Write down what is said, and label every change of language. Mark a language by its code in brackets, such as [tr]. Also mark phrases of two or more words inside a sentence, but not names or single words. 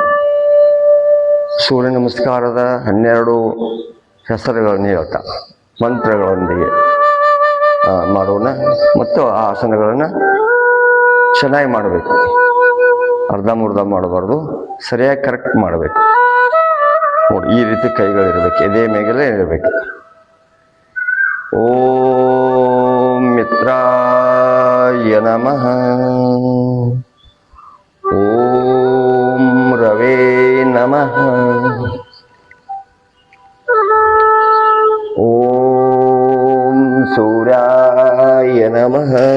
[kn] ಸೂರ್ಯ ನಮಸ್ಕಾರದ 12 ಹೆಸರುಗಳನ್ನು ಹೇಳ್ತಾ ಮಂತ್ರಗಳೊಂದಿಗೆ ಮಾಡೋಣ. ಮತ್ತು ಆ ಆಸನಗಳನ್ನು ಚೆನ್ನಾಗಿ ಮಾಡಬೇಕು, ಅರ್ಧಂಬರ್ಧ ಮಾಡಬಾರ್ದು, ಸರಿಯಾಗಿ ಕರೆಕ್ಟ್ ಮಾಡಬೇಕು. ನೋಡಿ, ಈ ರೀತಿ ಕೈಗಳಿರಬೇಕು, ಎದೆ ಮೇಗಲೇ ಇರಬೇಕು. [sa] ಓಂ ಮಿತ್ರಾಯ ನಮಃ. ಓಂ ರವೇ ನಮಃ. ಓಂ ಸೂರ್ಯಾಯ ನಮಃ.